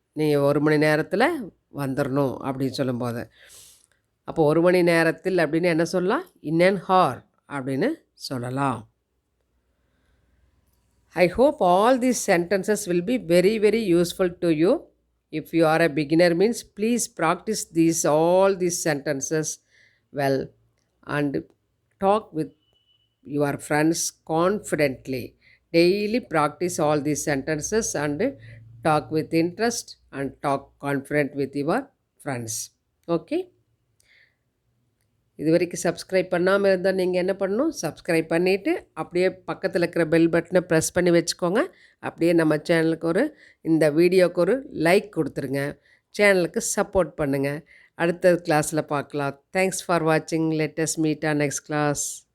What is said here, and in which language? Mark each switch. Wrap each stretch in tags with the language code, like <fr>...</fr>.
<ta>நீ 1 மணி நேரத்தில் வந்துடணும் அப்படின்னு சொல்லும்போது, அப்போ 1 மணி நேரத்தில் அப்படின்னு என்ன சொல்லலாம்?</ta> <en>in an hour</en> <ta>அப்படின்னு சொல்லலாம்.</ta> <en>I hope all these sentences will be very, very useful to you. If you are a beginner means please practice all these sentences well and talk with your friends confidently. Daily practice all these sentences and talk with interest and talk confident with your friends. Okay?</en> <ta>இது வரைக்கும் subscribe பண்ணாமல் இருந்தால் நீங்கள் என்ன பண்ணணும்? Subscribe பண்ணிவிட்டு அப்படியே பக்கத்தில் இருக்கிற பெல் பட்டனை ப்ரெஸ் பண்ணி வச்சுக்கோங்க. அப்படியே நம்ம சேனலுக்கு இந்த வீடியோவுக்கு ஒரு லைக் கொடுத்துருங்க. சேனலுக்கு சப்போர்ட் பண்ணுங்கள். அடுத்த கிளாஸில் பார்க்கலாம்.</ta> <en>Thanks for வாட்சிங். Let us meet on next class.</en>